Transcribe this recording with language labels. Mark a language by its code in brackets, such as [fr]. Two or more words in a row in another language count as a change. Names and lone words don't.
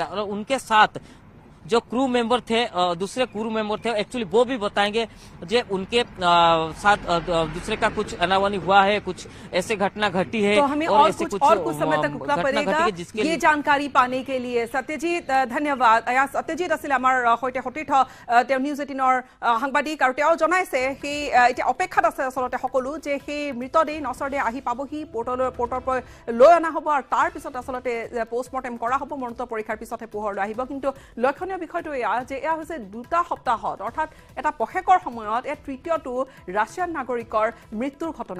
[hi] और उनके साथ जो क्रू मेंबर थे, दूसरे क्रू मेंबर थे, एक्चुअली वो भी बताएंगे जो उनके साथ दूसरे का कुछ अनावनी हुआ है, कुछ ऐसे घटना घटी है, तो हमें और कुछ समय तक रुकना पड़ेगा ये जानकारी पाने के लिए। सत्यजीत धन्यवाद। [as] सत्यजीत आছিলে আমাৰ সৈতে সতীৰ্থ, তেওঁ নিউজ 18ৰ সাংবাদিক, আৰু তেওঁ জনাইছে সেই এতিয়া অপেক্ষাত আছে আচলতে সকলো যে সেই মৃতদেহ নচৰদেহ আহি পাবহি, পৰ্টৰ পৰা লৈ অনা হ'ব আৰু তাৰ পিছত আচলতে পোষ্টমৰ্টেম কৰা হ'ব, মৰণোত্তৰ পৰীক্ষাৰ পিছতহে পোহৰলৈ আহিব। কিন্তু লক্ষণীয় বিষয়টো এয়া যে এয়া হৈছে 2টা সপ্তাহত, অৰ্থাৎ এটা পষেকৰ সময়ত এয়া তৃতীয়টো ৰাছিয়ান নাগৰিকৰ মৃত্যুৰ ঘটনা।